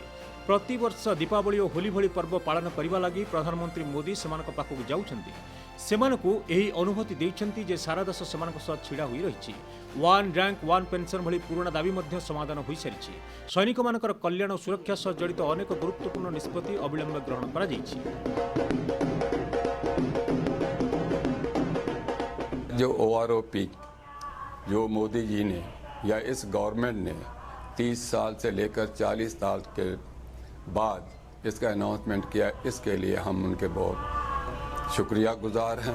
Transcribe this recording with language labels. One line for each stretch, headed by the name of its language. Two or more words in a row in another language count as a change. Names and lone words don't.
Odia: ପ୍ରତିବର୍ଷ ଦୀପାବଳି ଓ ହୋଲି ଭଳି ପର୍ବ ପାଳନ କରିବା ଲାଗି ପ୍ରଧାନମନ୍ତ୍ରୀ ମୋଦି ସେମାନଙ୍କ ପାଖକୁ ଯାଉଛନ୍ତି। ସେମାନଙ୍କୁ ଏହି ଅନୁଭୂତି ଦେଇଛନ୍ତି ଯେ ସାରା ଦେଶ ସେମାନଙ୍କ ସହ ଛିଡ଼ା ହୋଇ ରହିଛି। ୱାନ୍ ରାଙ୍କ ୱାନ୍ ପେନ୍ସନ୍ ଭଳି ପୁରୁଣା ଦାବି ମଧ୍ୟ ସମାଧାନ ହୋଇସାରିଛି। ସୈନିକମାନଙ୍କର କଲ୍ୟାଣ ଓ ସୁରକ୍ଷା ସହ ଜଡ଼ିତ ଅନେକ ଗୁରୁତ୍ୱପୂର୍ଣ୍ଣ ନିଷ୍ପତ୍ତି ଅବିଳମ୍ବେ ଗ୍ରହଣ କରାଯାଇଛି।
Hindi: जो OROP जो मोदी जी ने या इस गवर्नमेंट ने 30 साल से लेकर 40 साल के बाद इसका अनाउंसमेंट किया, इसके लिए हम उनके बहुत शुक्रिया गुजार हैं।